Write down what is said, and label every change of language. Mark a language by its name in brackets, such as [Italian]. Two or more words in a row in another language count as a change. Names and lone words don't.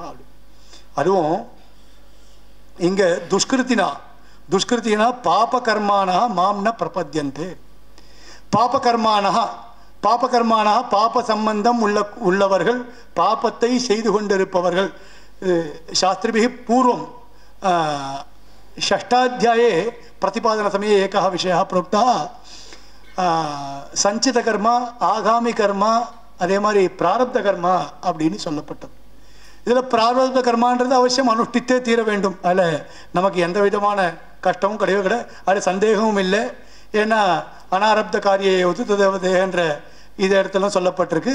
[Tamil] அதுவும் இங்க [Sanskrit] दुष्कृतिना पाप कर्माणा मांन प्रपद्यन्ते. [Tamil] பாபகர்மானா பாப சம்பந்தம் உள்ளவர்கள், பாபத்தை செய்து கொண்டிருப்பவர்கள். [Sanskrit] शास्त्रिभिः पूर्वम् षष्ठाध्याये प्रतिपादन समये एकः विषयः प्रोक्तः. [Tamil] சஞ்சித கர்மா, ஆகாமி கர்மா, அதே மாதிரி பிராரப்த கர்மா அப்படின்னு சொல்லப்பட்டது. இதில் பிராரப்த கர்மான்றது அவசியம் அனுஷ்டித்தே தீர வேண்டும். அதில் நமக்கு எந்த விதமான கஷ்டமும் கிடையவே கிடையாது, அதில் சந்தேகமும் இல்லை. ஏன்னா [Sanskrit] अनारब्ध कार्ये [Tamil] ததேவதேன்ற இது இடத்துலாம் சொல்லப்பட்டிருக்கு.